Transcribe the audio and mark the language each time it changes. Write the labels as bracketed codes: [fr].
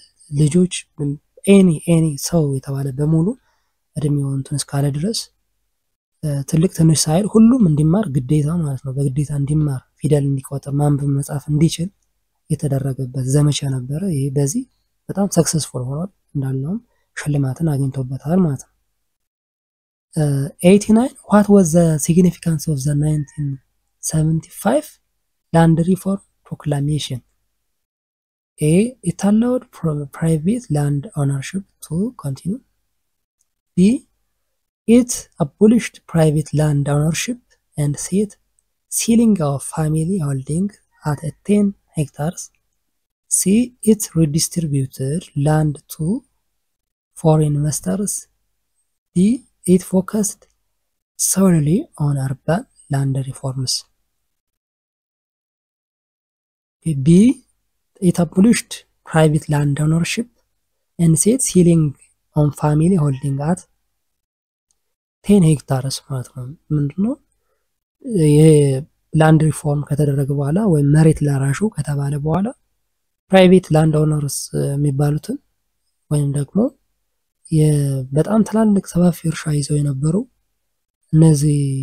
[am] ልጆች ኤኒ ሰው የተባለ በሙሉ እድሜው እንትን እስካለ ድረስ ትልቅ ትንሽ ሳይል ሁሉም እንዲማር ግዴታ ማለት ነው። በግዴታ እንዲማር ፊደል እንዲቆጥር ማንበብ መጻፍ እንዲችል የተደረገበት ዘመቻ ነበረ። ይሄ በዚህ በጣም ሰክሰስፉል ሆኗል። እንዳልነው ሽልማትን አግኝቶበታል ማለት ነው። 89 [en] what was the significance of the 1975 land reform proclamation? A. It allowed private land ownership to continue. B. It abolished private land ownership and set ceiling of family holding at 10 hectares. C. It redistributed land to foreign investors. D. It focused solely on urban land reforms. B. It abolished private land ownership and set ceiling on family holding at 10 [am] ሄክታርስ ማለት ነው። ምንድነው የላንድ ሪፎርም ከተደረገ በኋላ ወይም መሬት ላራሹ ከተባለ በኋላ ፕራይቬት ላንድ ኦነርስ የሚባሉትን ወይም ደግሞ በጣም ትላልቅ ሰፋፊ እርሻ ይዘው የነበሩ እነዚህ